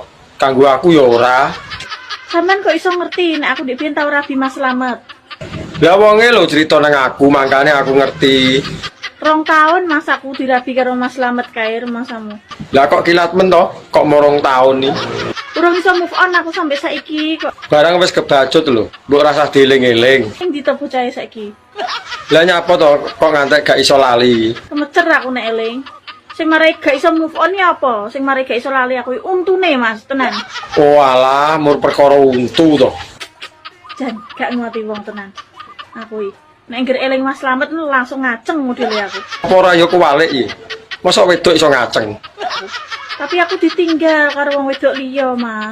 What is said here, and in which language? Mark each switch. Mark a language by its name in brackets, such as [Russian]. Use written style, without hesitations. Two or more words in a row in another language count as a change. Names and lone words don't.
[Javanese] Kanggo aku ya ora. Sampean kok iso ngerti nek aku ndek biyen tau rabi Mas Slamet. Lah wonge lho cerita nang aku, makane aku ngerti. 2 tahun mas aku dirabi karo Mas Slamet kae rumahmu. Lah kok kilatmen toh? Kok morong tahun nih? Urung iso [English] move on [Javanese] aku sampai saiki kok. Barang wis kebacut lho. Mbok rasa dieling-eling. Sing ditopo cahe saiki. Lah nyapa toh kok ngantek gak iso lali? Kemecer aku nek eling. Sing marai gak iso [English] move on [Javanese] ya apa? Sing marai gak iso lali aku untune mas, tenan. Oh alah, mur perkara untu toh. Jan, gak nguati wong tenan. Aku iki. Nek ngger eling Mas Slamet langsung ngaceng modele aku. Apa ora ya kuwalik iki? Mosok wedok iso ngaceng? Tapi aku ditinggal karo wong wedok liya, Mas.